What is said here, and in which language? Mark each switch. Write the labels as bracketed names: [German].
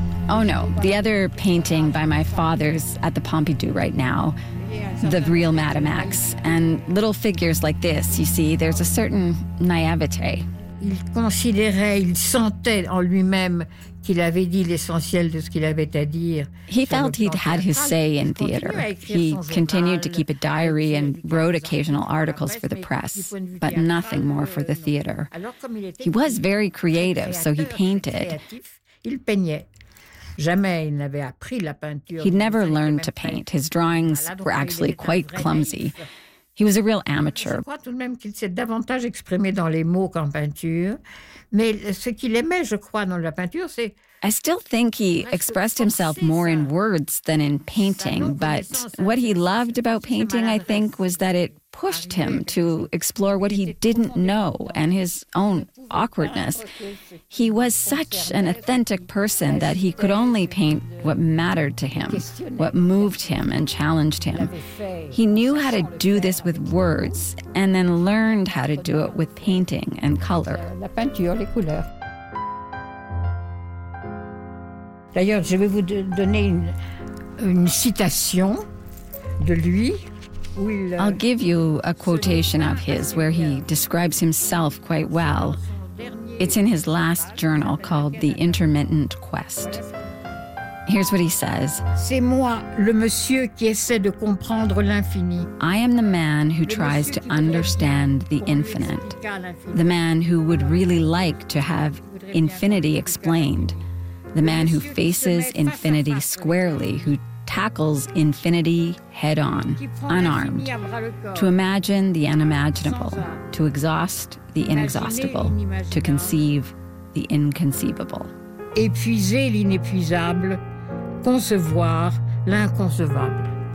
[English] Oh, no. The other painting by my father's at the Pompidou right now, the real Madame X. And little figures like this, you see, there's a certain naïveté. [French] Il considérait, il sentait en lui-même qu'il avait dit l'essentiel de ce qu'il avait à dire. [English] He felt he'd had his say in theater. He continued to keep a diary and wrote occasional articles for the press, but nothing more for the theater. He was very creative, so he painted. [French] Il peignait. Jamais il n'avait appris la peinture. [English] He'd never learned to paint. His drawings were actually quite clumsy. He was a real amateur. [French] Je crois tout de même qu'il s'est davantage exprimé dans les mots qu'en peinture, mais ce qu'il aimait, je crois, dans la peinture, c'est. [English] I still think he expressed himself more in words than in painting, but what he loved about painting, I think, was that it pushed him to explore what he didn't know and his own awkwardness. He was such an authentic person that he could only paint what mattered to him, what moved him and challenged him. He knew how to do this with words and then learned how to do it with painting and color. [French] La peinture, les couleurs. D'ailleurs, je vais vous donner une citation de lui. [English] I'll give you a quotation of his where he describes himself quite well. It's in his last journal called The Intermittent Quest. Here's what he says. [French] C'est moi, le monsieur qui essaie de comprendre l'infini. [English] I am the man who tries to understand the infinite. The man who would really like to have infinity explained. The man who faces infinity squarely, who tackles infinity head-on, unarmed, to imagine the unimaginable, to exhaust the inexhaustible, to conceive the inconceivable. [French] Épuiser l'inépuisable, concevoir l'inconcevable.